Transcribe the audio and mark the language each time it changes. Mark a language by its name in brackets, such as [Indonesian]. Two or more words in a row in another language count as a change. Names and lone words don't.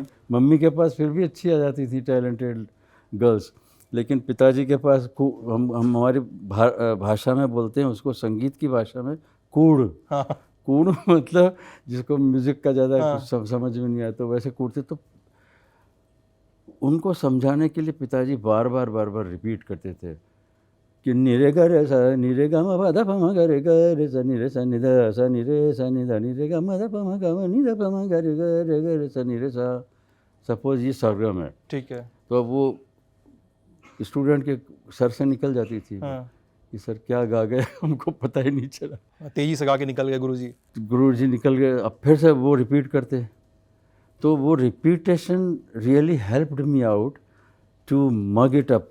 [Hindi] मम्मी के पास फिर भी अच्छी आ जाती थी [English] talented girls, [Hindi] लेकिन पिताजी के पास हम हमारी भाषा में बोलते हैं उसको, संगीत की भाषा में कूड़। कूड़ मतलब जिसको म्यूज़िक का ज़्यादा कुछ समझ में नहीं आता, वैसे कूड़ते। तो उनको समझाने के लिए पिताजी बार बार रिपीट करते थे कि निरे ग रे सा निरे ग म प ध प म ग रे ग रे सा नि रे सा नि ध सा नि रे सा नि ध नि रे ग म ध प म ग म नि ध प म ग रे सा नि रे सा। सपोज ये सरगम है, ठीक है। तो अब वो स्टूडेंट के सर से निकल जाती थी कि सर क्या गा गए, हमको पता ही नहीं चला। तेजी से गा के निकल गए गुरुजी। गुरुजी निकल गए, अब फिर से वो रिपीट करते। तो वो रिपीटेशन [English] really helped me out to mug it up.